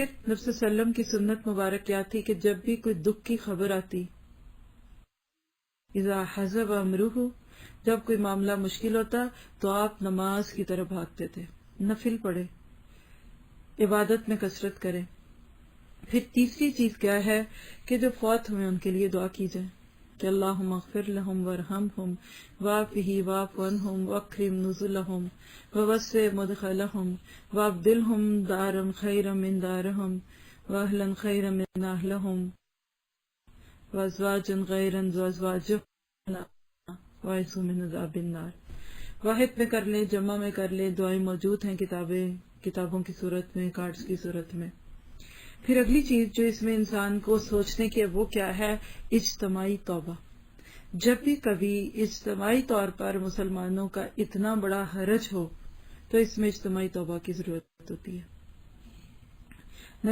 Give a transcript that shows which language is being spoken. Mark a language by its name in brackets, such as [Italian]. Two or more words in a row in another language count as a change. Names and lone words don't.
[Urdu] پھر نبی صلی اللہ علیہ وسلم کی سنت مبارک کیا تھی کہ جب بھی کوئی دکھ کی خبر آتی، [Arabic] اذا حزب امرہ، [Urdu] جب کوئی معاملہ مشکل ہوتا تو آپ نماز کی طرف بھاگتے تھے، نفل پڑھے، عبادت میں کثرت کریں۔ پھر تیسری چیز کیا ہے کہ جو فوت ہوئے ان کے لیے دعا کی جائے کہ [Arabic] اللہم اغفر لہم وارحمہم وعافہ واعف عنہم واکرم نزلہم ووسع مدخلہم وابدلہم دارا خیرا من دارہم واہلا خیرا من اہلہم وازواجا غیرا ازواجہم واعصم من عذاب النار۔ [Urdu] واحد میں کر لیں، جمع میں کر لیں، دعائیں موجود ہیں کتابوں کی صورت میں، کارڈز کی صورت میں۔ پھر اگلی چیز جو اس میں انسان کو سوچنے کی ہے وہ کیا ہے؟ اجتماعی توبہ۔ جب بھی کبھی اجتماعی طور پر مسلمانوں کا اتنا بڑا حرج ہو تو اس میں اجتماعی توبہ کی ضرورت ہوتی ہے۔